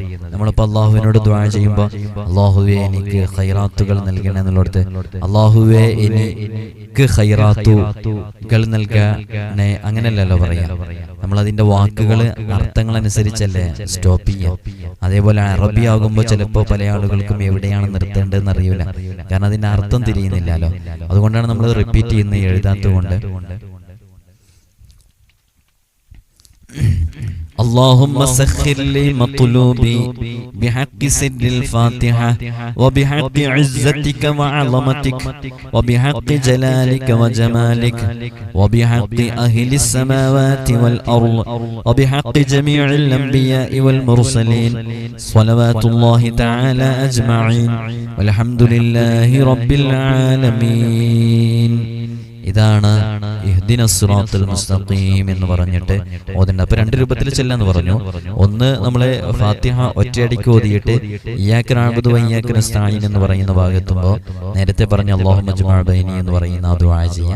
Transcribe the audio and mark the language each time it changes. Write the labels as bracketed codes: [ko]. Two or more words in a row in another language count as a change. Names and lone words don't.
[ml] നമ്മളിപ്പോൾ അല്ലാഹുവിനോട് ദുആ ചെയ്യുമ്പോൾ അല്ലാഹുവേ എനിക്ക് ഖൈറാത്തുകൾ നൽകണേ എന്നുള്ളത്, അല്ലാഹുവേ എനിക്ക് ഖൈറാത്തുകൾ നൽകണേ അങ്ങനെയല്ലല്ലോ പറയാം. നമ്മൾ അതിന്റെ വാക്കുകൾ അർത്ഥങ്ങൾ അനുസരിച്ചല്ലേ സ്റ്റോപ്പ് ചെയ്യാം. അതേപോലെ അറബി ആകുമ്പോൾ ചിലപ്പോൾ പല ആളുകൾക്കും എവിടെയാണ് നിർത്തേണ്ടതെന്ന് അറിയില്ല, കാരണം അതിന്റെ അർത്ഥം തിരിയുന്നില്ലല്ലോ. അതുകൊണ്ടാണ് നമ്മൾ റിപ്പീറ്റ് ചെയ്യുന്നത് എഴുതാത്തത് കൊണ്ട്. [ar] اللهم سخر لي مطلوبي بحق سر الفاتحة وبحق عزتك وعظمتك وبحق جلالك وجمالك وبحق أهل السماوات والأرض وبحق جميع الأنبياء والمرسلين صلوات الله تعالى أجمعين والحمد لله رب العالمين. [ml] ഇതാണ് [ar] اهدنا الصراط المستقيم [ml] എന്ന് പറഞ്ഞിട്ട് ഓതണ്ട. അപ്പൊ രണ്ട് രൂപത്തിൽ ചെല്ലാന്ന് പറഞ്ഞു. ഒന്ന് നമ്മളെ ഫാത്തിഹ ഒറ്റയടിക്ക് ഓതിയിട്ട് [ar] إياك نعبد وإياك نستعين [ml] എന്ന് പറയുന്ന ഭാഗത്തുമ്പോൾ നേരത്തെ പറഞ്ഞ [ar] اللهم اجمع بيني [ml] എന്ന് പറയുന്ന ആ ദുആ ചെയ്യാം.